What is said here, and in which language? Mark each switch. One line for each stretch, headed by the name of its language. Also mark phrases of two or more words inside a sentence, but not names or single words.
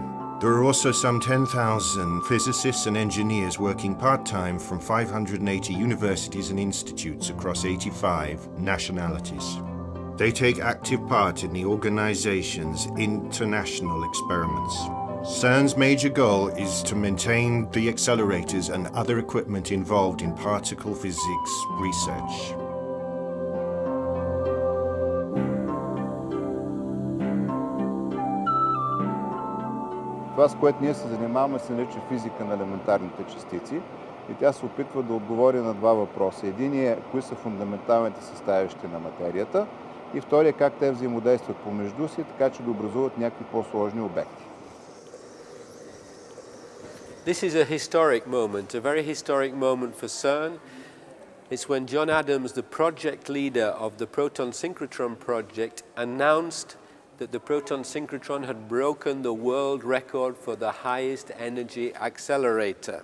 English: There are also some 10,000 physicists and engineers working part-time from 580 universities and institutes across 85 nationalities. They take active part in the organization's international experiments. CERN's major goal is to maintain the accelerators and other equipment involved in particle physics research.
Bulgarian: Това, с което ние се занимаваме, се нарича физика на елементарните частици и тя се опитва да отговори на два въпроса. Единият е кои са фундаменталните съставящи на материята и вторият как те взаимодействат помежду си, така че да образуват някакви по-сложни обекти.
English: This is a historic moment, a very historic moment for CERN. It's when John Adams, the project leader of the proton synchrotron project, announced that the proton synchrotron had broken the world record for the highest energy accelerator.